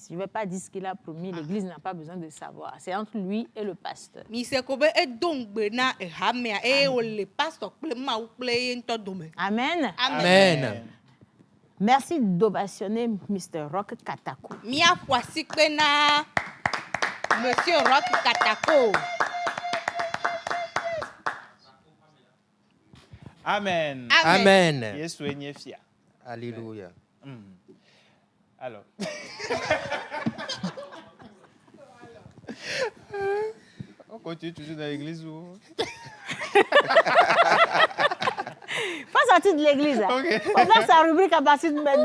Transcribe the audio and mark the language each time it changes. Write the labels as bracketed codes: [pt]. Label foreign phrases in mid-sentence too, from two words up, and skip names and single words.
[fr] Je ne vais pas dire ce qu'il a promis. L'église n'a pas besoin de savoir. C'est entre lui et le pasteur. Amen. Amen. Merci d'ovationner Mr. Rock Katako. Monsieur Rock Katako. Amen. Amen. [ee] Yesu enye fia. [fr] Alléluia. Alors. On continue toujours dans l'église ou... Pas sortir de l'église. Hein. Okay. On va faire sa rubrique à partir de maintenant.